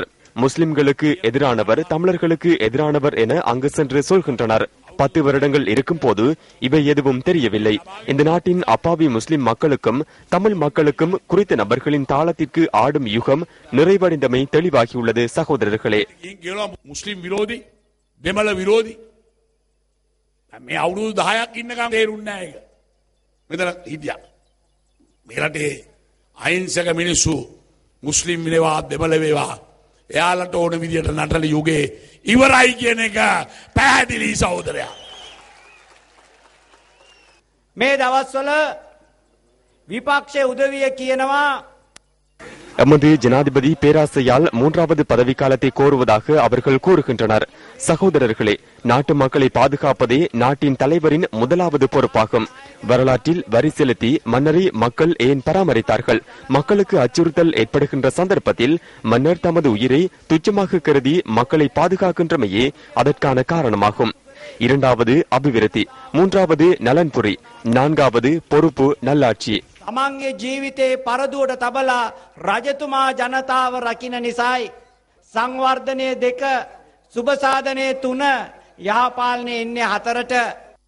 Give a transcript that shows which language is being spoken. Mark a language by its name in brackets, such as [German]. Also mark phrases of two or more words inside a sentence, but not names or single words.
[Tamil] முஸ்லிம்களுக்கு எதிரானவர், தமிழர்களுக்கு எதிரானவர் என அங்கு சென்று சொல்கின்றனர். 10 வருடங்கள் இருக்கும் போது இவை எதுவும் தெரியவில்லை. இந்த நாட்டின் அப்பாவி முஸ்லிம் மக்களுக்கும் தமிழ் மக்களுக்கும் குறித்த நபர்களின் தாளத்திற்கு ஆடும் யுகம் நிறைவடைந்தமை தெளிவாகியுள்ளது. சகோதரர்களே, முஸ்லிம் விரோதி [Sinhala] දෙමළ විරෝධී මේ අවුරුදු 10ක් ඉන්නකම් තේරුන්නේ නැහැ. ඒක මෙතන හිටියා. මේ රටේ අහිංසක මිනිස්සු මුස්ලිම් වෙනවා දෙමළ වේවා එයාලට ඕන විදියට නටල යුගේ ඉවරයි කියන එක පැහැදිලි සහෝදරයා. මේ දවස්වල විපක්ෂයේ උදවිය කියනවා [Tamil] எமது ஜனாதிபதி பேராசையால் 3வது பதவிக்காலத்தை கோருவதாக அவர்கள் கூறுகின்றனர். சகோதரர்களே, நாட்டு மக்களை பாதுகாப்பதே நாட்டின் தலைவரின் முதலாவது பொறுப்பாகும். வரலாற்றில் வரி செலுத்தி மன்னரை மக்கள் ஏன் பராமரித்தார்கள்? மக்களுக்கு அச்சுறுத்தல் ஏற்படுகின்ற சந்தர்ப்பத்தில் மன்னர் தமது உயிரை துச்சமாக கருதி மக்களை பாதுகாக்கின்றமையே அதற்கான காரணமாகும். 2வது அபிவிருத்தி, 3வது நலன்புரி, 4வது பொறுப்பு நல்லாட்சி. [Sinhala] තමන්ගේ ජීවිතේ පරදුවට තබලා රජතුමා ජනතාව රකින්න නිසායි සංවර්ධනය 2 සුබසාධනය 3 යහපාලනය එන්නේ 4ට